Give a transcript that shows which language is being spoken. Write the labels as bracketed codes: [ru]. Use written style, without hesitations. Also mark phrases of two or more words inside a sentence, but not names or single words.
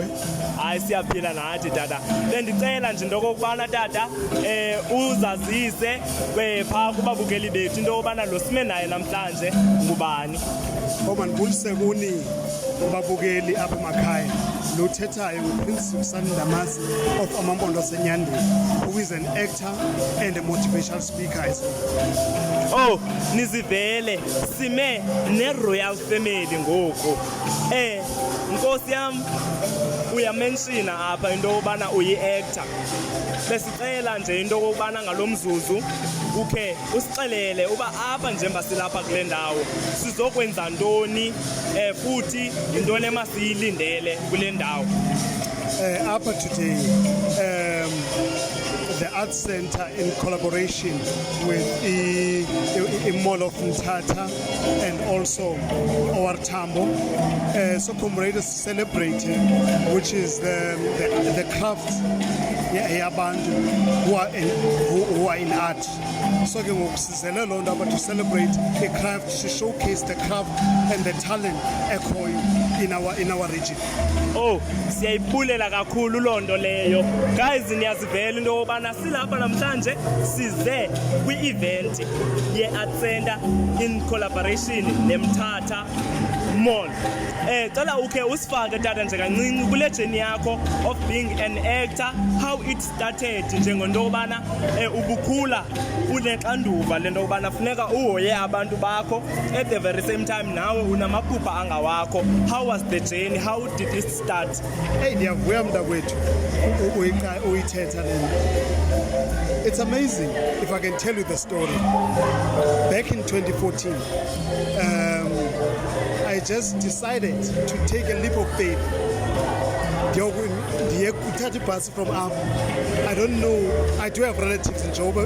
[xh] hayi siyaphila nathi tata bendicela nje into okokubana tata uzazise phaa kubabukeli bethu into yobana lo sime naye namhlanje ngubani mandibulise kuni babukeli apha emakhaya lothethayo uPrince Usani Ndamase of Amampondo Senyandeni, [en] who is an actor and a motivational speaker as well. [xh] Oh, nizivele sime ne- [en] royal family [xh] ngoku nkosi yam uyamenshina apha into yobana uyi-actor besicela nje into yokubana ngalo mzuzu ukhe usixelele uba apha njengoba silapha kule ndawo sizokwenza ntoni futhi yintoni emasiyilindele kule ndawo [en] Apha today the Arts Center in collaboration with the Mall of Mthatha and also our Tambo so comrades celebrating, which is the craft yabantu who are in art. So [xh] ke ngokusizela loo nto [en] to celebrate the craft, to showcase the craft and the talent ekhoyo in our region. [xh] Oh, siyayibulela kakhulu loo nto leyo. Guys, niyazivela into yobana silapha namhlanje size kwi-event ye-Art Center [en] in collaboration [xh] neMthatha Mall. Cela ukhe usifake tata nje kancinci kule journey yakho [en] of being an actor, how it started [xh] njengento yobana ubukhula unexanduva lento yobana funeka uhoye abantu bakho [en] at the very same time [xh] nawe unamaphupha angawakho. [en] How was the journey? How did it start? [xh] Hey, ndiyavuya mntakwethu uyithetha lento. [en] It's amazing if I can tell you the story. Back in 2014, I just decided to take a leap of faith. From I don't know, I do have relatives in Joburg.